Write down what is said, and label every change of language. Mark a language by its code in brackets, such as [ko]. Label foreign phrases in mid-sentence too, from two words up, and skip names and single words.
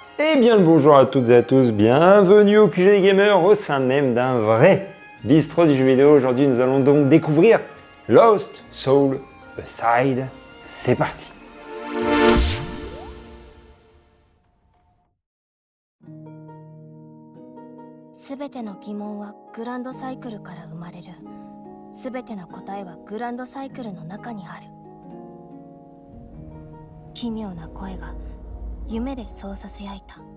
[fr] Eh bien le bonjour à toutes et à tous, bienvenue au QG des Gamers, au sein même d'un vrai bistrot du jeu vidéo. Aujourd'hui nous allons donc découvrir Lost Soul Aside. C'est parti. [ja] Subeteの疑問はグランドサイクルから生まれる。全ての答えはグランドサイクルの中にある。奇妙な声が夢でそうさせやいた。